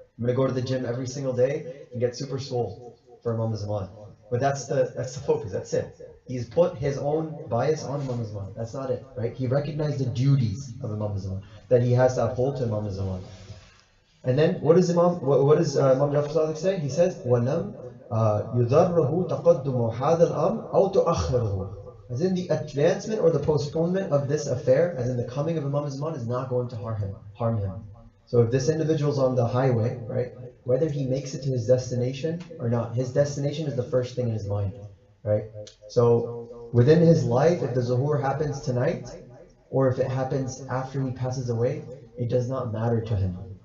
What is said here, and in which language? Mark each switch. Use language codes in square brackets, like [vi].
[en] I'm going to go to the gym every single day and get super swole for Imam Zaman. But that's the focus, that's it. He's put his own bias on Imam Zaman. That's not it, right? He recognized the duties of Imam Zaman that he has to uphold to Imam Zaman. And then what does Imam Jafar Sadiq say? He says, [ar] وَلَمْ يُذَرَّهُ تَقَدُّمُ هَذَا الْأَمْرِ أَوْ تُؤَخِّرُهُ. [en] As in the advancement or the postponement of this affair, as in the coming of Imam Zaman, is not going to harm him. So if this individual's on the highway, right, whether he makes it to his destination or not, his destination is the first thing in his mind, right? So within his life, if the zuhur happens tonight, or if it happens after he passes away, it does not matter to him.